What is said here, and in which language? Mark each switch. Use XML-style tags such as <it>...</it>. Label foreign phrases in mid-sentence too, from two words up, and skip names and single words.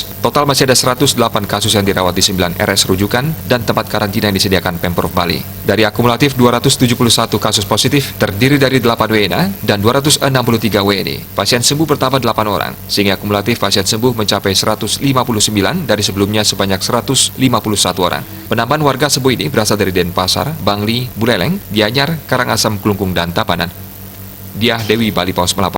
<id>Total masih ada 108 kasus yang dirawat di 9 RS rujukan dan tempat karantina yang disediakan Pemprov Bali. Dari akumulatif 271 kasus positif terdiri dari 8 WNA dan 263 WNI. Pasien sembuh bertambah 8 orang, sehingga akumulatif pasien sembuh mencapai 159 dari sebelumnya sebanyak 151 orang. Penambahan warga sembuh ini berasal dari Denpasar, Bangli, Buleleng, Gianyar, Karangasem, Klungkung, dan Tabanan. Diah Dewi, Bali Pos melaporkan.</id>